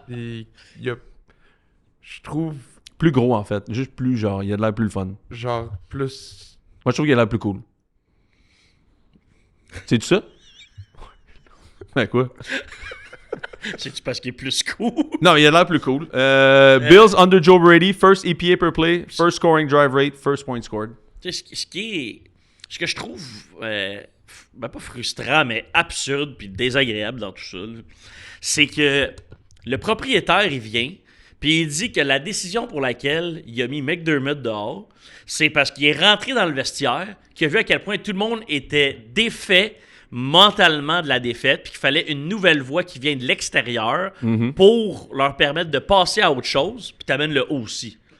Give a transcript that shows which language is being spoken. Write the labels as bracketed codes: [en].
[fr] Puis il y a... Je trouve, Plus gros, en fait. Juste plus, genre, il a de l'air plus le fun. genre, plus... Moi, je trouve qu'il a l'air plus cool. C'est-tu ça? Ben quoi? C'est-tu parce qu'il est plus cool? Non, il a l'air plus cool. [en] Bills under Joe Brady, first EPA per play, first scoring drive rate, first point scored. [fr] Tu sais, ce que je trouve, ben pas frustrant, mais absurde puis désagréable dans tout ça, là, c'est que le propriétaire, il vient, puis il dit que la décision pour laquelle il a mis McDermott dehors, c'est parce qu'il est rentré dans le vestiaire, qu'il a vu à quel point tout le monde était défait mentalement de la défaite, puis qu'il fallait une nouvelle voix qui vient de l'extérieur pour leur permettre de passer à autre chose, puis t'amènes le haut aussi.